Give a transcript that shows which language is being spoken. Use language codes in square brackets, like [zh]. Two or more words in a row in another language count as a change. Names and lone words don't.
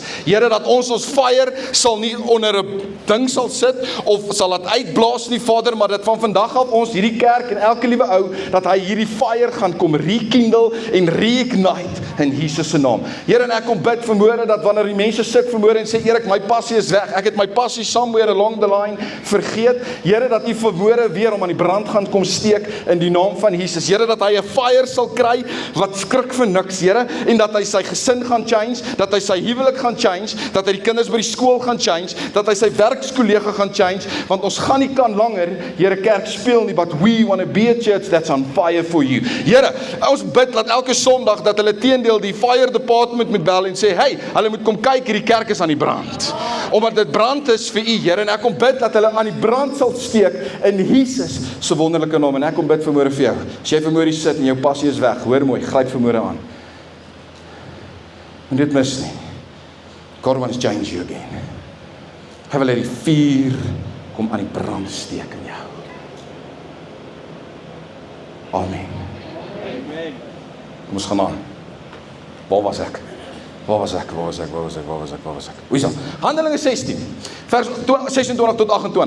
[af] Here, dat ons fire sal nie onder 'n ding sal sit of sal dit uitblaas nie, Vader, maar dat van vandag af ons hierdie kerk en elke liewe ou, dat hy hierdie fire gaan kom rekindle en reignite in Jesus se naam. Here, en ek kom bid vanmôre dat wanneer die mense sit vanmôre en sê, Erik, my passie is weg. Ek het my passie [en] somewhere along the line [af] vergeet. Here, dat U vanmôre weer om aan die brand gaan kom steek in die naam van Jesus. Here, dat hy 'n fire sal kry wat skrik vir niks, Here, en dat hy sy gesin gaan change, dat hy sy huwelik gaan change, dat hy die kinders by die skool gaan change, dat hy sy werkskollega gaan change, want ons gaan nie kan langer, Here, kerk speel nie, [en] but we want to be a church that's on fire for you. [af] Here, ons bid dat elke Sondag dat hulle teendeel die fire department moet bel en sê, hey, hulle moet kom kyk, hierdie kerk is aan die brand. Omdat dit brand is vir U, Here, en ek kom bid dat hulle aan die brand sal steek in Jesus se wonderlike naam. En ek kom bid vanmôre vir jou. As jy vanmôre sit en jou passie is weg, hoor mooi, gryp vanmôre aan. En dit mis nie. [en] God wants to change you again. [af] Hy wil hê die vuur kom aan die brand steek in jou. Amen. Kom ons gaan aan. Waar was ek? Hoe is dat? Handelinge 16, vers 26 tot 28.